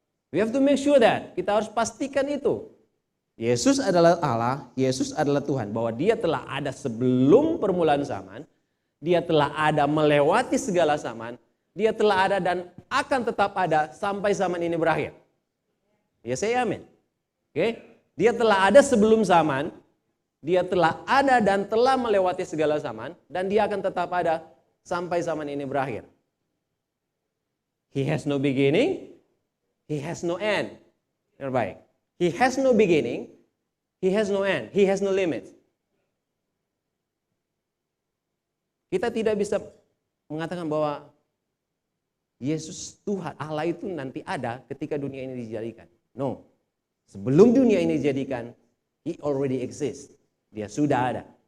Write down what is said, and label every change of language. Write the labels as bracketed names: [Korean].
[English] We have to make sure that, [Indonesian] kita harus pastikan itu. Yesus adalah Allah, Yesus adalah Tuhan, bahwa Dia telah ada sebelum permulaan zaman, Dia telah ada melewati segala zaman, Dia telah ada dan akan tetap ada sampai zaman ini berakhir. Ya, saya amin. Dia telah ada sebelum zaman, Dia telah ada dan telah melewati segala zaman, dan Dia akan tetap ada sampai zaman ini berakhir. [English] He has no beginning, He has no end. [Indonesian] Terbaik. [English] He has no beginning, He has no end, He has no limit. [Indonesian] Kita tidak bisa mengatakan bahwa Yesus Tuhan, Allah itu nanti ada ketika dunia ini dijadikan. [English] No. [Indonesian] Sebelum dunia ini dijadikan, [English] He already exists. [Indonesian] Dia sudah ada.